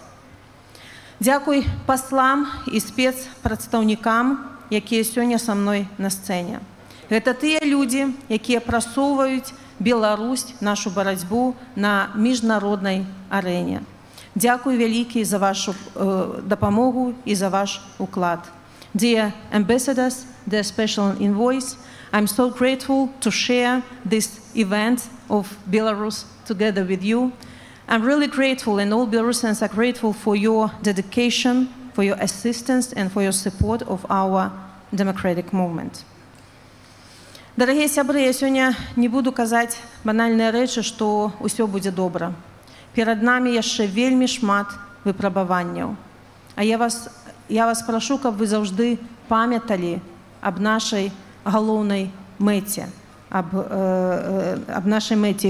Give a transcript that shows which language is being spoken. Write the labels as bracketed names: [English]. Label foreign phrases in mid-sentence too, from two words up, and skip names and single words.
[Belarusian] Дзякуй паслам і спецпрадстаўнікам, якія сёння са мной на сцэне. Гэта тыя людзі, якія прасоўваюць Беларусь, нашу барацьбу на міжнароднай арэне. Дзякуй вялікі за вашу дапамогу і за ваш уклад. [English] Dear ambassadors, dear special envoys, I'm so grateful to share this event of Belarus together with you. I'm really grateful, and all Belarusians are grateful for your dedication, for your assistance, and for your support of our democratic movement. [Belarusian] Дарагія сябры, я сёння не буду казаць банальныя рэчы, што ўсё будзе добра. Перад намі яшчэ вельмі шмат выпрабаванняў. А я вас прашу, каб вы заўжды памяталі аб нашай галоўнай мэце, аб нашай мэце.